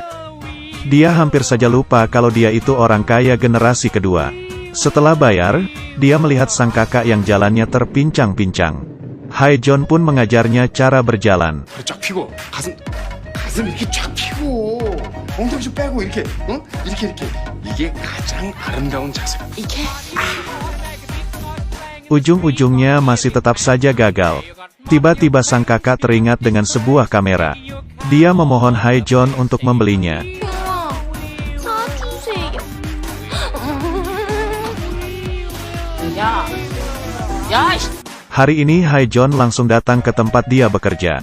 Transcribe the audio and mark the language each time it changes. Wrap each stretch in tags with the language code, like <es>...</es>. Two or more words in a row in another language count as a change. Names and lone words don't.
<id>Dia hampir saja lupa kalau dia itu orang kaya generasi kedua. Setelah bayar, dia melihat sang kakak yang jalannya terpincang-pincang. Hae-Jon pun mengajarnya cara berjalan.</id> <ko>엉덩이 좀 빼고 이렇게, 응? 이렇게. 이게 가장 아름다운 자세.</ko> <id>Ujung-ujungnya masih tetap saja gagal. Tiba-tiba sang kakak teringat dengan sebuah kamera. Dia memohon Haejeon untuk membelinya. Hari ini Haejeon langsung datang ke tempat dia bekerja.</id>